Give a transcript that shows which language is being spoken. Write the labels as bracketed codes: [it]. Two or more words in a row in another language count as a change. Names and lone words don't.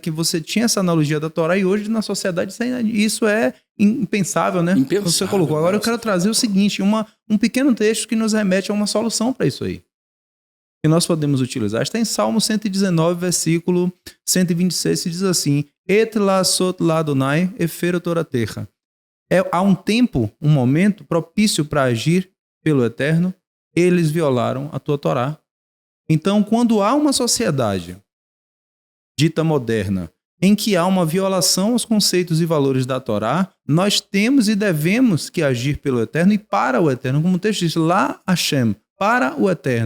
[pt] Que você tinha essa analogia da Torá e hoje na sociedade isso é impensável, né? Impensável, você colocou. Agora eu quero trazer o seguinte, um pequeno texto que nos remete a uma solução para isso aí. Que nós podemos utilizar. Está em Salmo 119, versículo 126, se diz assim: [he] עת לעשות ליהוה הפרו תורתך. [pt] Há um tempo, um momento propício para agir pelo Eterno, eles violaram a tua Torá. Então, quando há uma sociedade dita moderna, em que há uma violação aos conceitos e valores da Torá, nós temos e devemos que agir pelo Eterno e para o Eterno, como o texto diz, lá Hashem, para o Eterno.